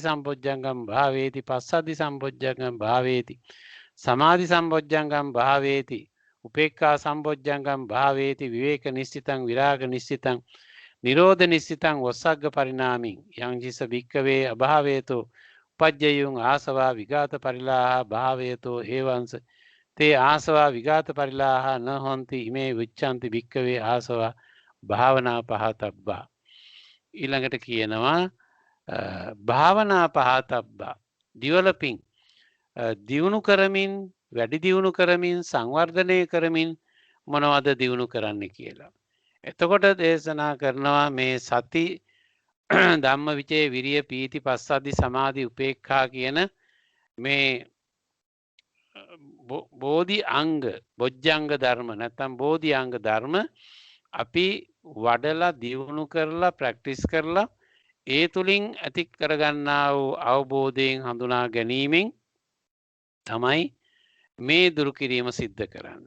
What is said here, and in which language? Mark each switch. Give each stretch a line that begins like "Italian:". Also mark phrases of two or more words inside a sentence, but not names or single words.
Pali: සම්බොජ්ජංගම් භාවේති පස්සද්ධි සම්බොජ්ජංගම් භාවේති සමාධි සම්බොජ්ජංගම් භාවේති උපේක්ඛා සම්බොජ්ජංගම් භාවේති විවේක නිස්සිතං විරාග නිස්සිතං නිරෝධ නිස්සිතං ඔස්සග්ග පරිණාමින් යංජිස භික්කවේ අභාවේතෝ උපජ්ජයුං ආසවා විඝාත පරිලාහ භාවේතෝ ඒවංස තේ ආසවා විඝාත පරිලාහ න හොන්ති ඉමේ විච්ඡන්ති භික්කවේ ආසවා භාවනා පහතබ්බා.
Sinhala: ඊළඟට කියනවා
Pali: භාවනා පහතබ්බා
Sinhala: ඩෙවලොපින් දියුණු කරමින් වැඩි දියුණු කරමින් සංවර්ධනය කරමින් මොනවද දියුණු කරන්න කියලා. එතකොට දේශනා කරනවා මේ
Pali: සති ධම්මවිචේ විරිය පීති පස්සද්ධි සමාධි උපේක්ඛා
Sinhala: කියන මේ බෝධි අංග බොජ්ජංග ධර්ම නැත්නම් බෝධි අංග ධර්ම අපි වඩලා දියුණු කරලා ප්‍රැක්ටිස් කරලා ඒ තුලින් ඇති කරගන්නා වූ අවබෝධයෙන් හඳුනා ගැනීමෙන් තමයි මේ දුරු කිරීම සිද්ධ කරන්නේ.